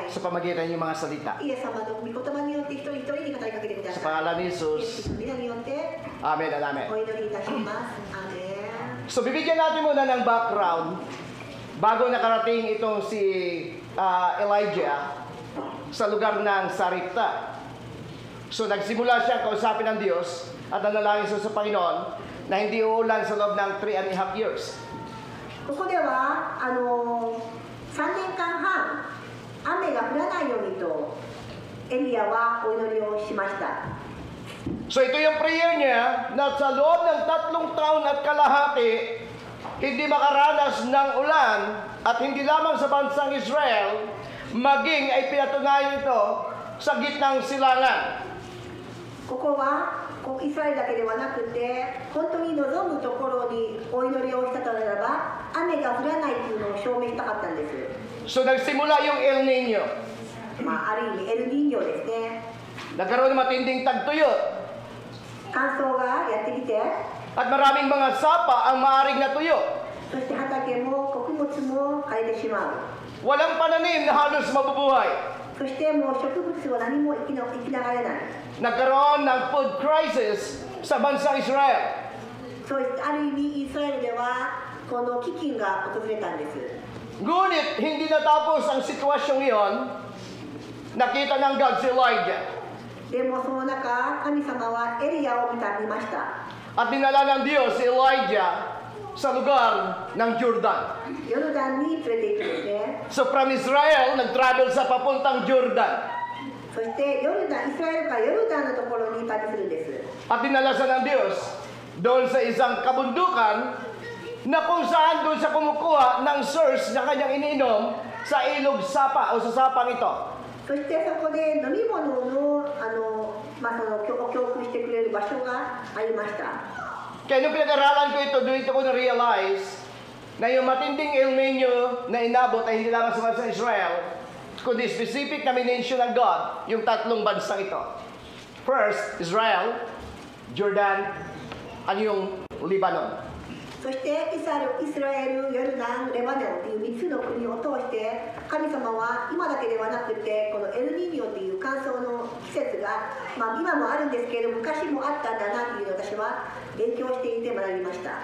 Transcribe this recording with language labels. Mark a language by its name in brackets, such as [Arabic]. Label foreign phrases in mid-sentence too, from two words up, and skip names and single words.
[Filipino] sa pamagitan ng mga salita. [Japanese] イエス様の御言葉によって一人一人に語りかけてくだ [Filipino] Sa [Japanese] さい。 [Filipino] pangalan ni [Japanese] イエス [Filipino] Jesus. [Japanese] の皆によって [English] Amen and amen. [Japanese] お祈りいたします。アーメン。 [Filipino] So bibigyan natin muna ng background bago nakarating itong si Elijah sa lugar ng Sarepta. So nagsimula siya kausapin ng Diyos at nanalangin siya sa Panginoon na hindi uulan sa loob ng 3.5 years. [Japanese] ここでは3年間半雨が降らないようにとエリアはお祈りをしました。 [Filipino] So ito yung prayer niya na sa loob ng 3 taon at kalahati, hindi makaranas ng ulan at hindi lamang sa bansang Israel, maging ay pinatunayan ito sa gitnang silangan. [Japanese] ここはイスラエルだけではなくて本当に望むところにお祈りをしたならば雨が降らないというのを証明したかったんです。 [Filipino] So nagsimula yung El Nino. [Japanese] ある意味エルニーニョですね。 [Filipino] Nagkaroon ng matinding tagtuyot [Japanese] 乾燥がやってきて [Filipino] at maraming mga sapa ang maaring natuyo. [Japanese] そして畑も穀物も枯れてしまう。 [Filipino] Walang pananim na halos mabubuhay. [Japanese] そしてもう植物は何も生きながれない。 [Filipino] Nagkaroon ng [English] food crisis [Filipino] sa bansang Israel. [Japanese] そうある意味イスラエルではこの飢饉が訪れたんです。 [Filipino] Ngunit hindi natapos ang sitwasyong iyon. Nakita ng God si Elijah. [Japanese] でもその中神様はエリアを見ました。 [Filipino] At dinala ng Diyos si Elijah sa lugar ng Jordan. [Japanese] ヨルダンに連れて行くんですね。 [Filipino] So from Israel, nag-travel sa papuntang Jordan. [Japanese] そしてヨルダンイスラエルからヨルダンのところに旅するんです。 [Filipino] At dinala siya ng Diyos doon sa isang kabundukan na kung saan doon siya kumukuha ng source na kanyang iniinom sa ilog Sapa o sa sapang ito. [Japanese] そしてそこで飲み物の供給してくれる場所がありました。 [Filipino] Kaya nung pinag-aralan ko ito, doon ko na-realize na yung matinding El Nino na inabot ay hindi lamang sa Israel, kundi specific na minensyon ng God yung tatlong bansang ito. First, Israel, Jordan, at yung Lebanon. [Japanese] そしてイスラエル、ヨルダン、レバノンという3つの国を通して神様は今だけではなくてこのエルニーニョという乾燥の季節が、今もあるんですけれど昔もあったんだなというのを私は勉強していて学びました。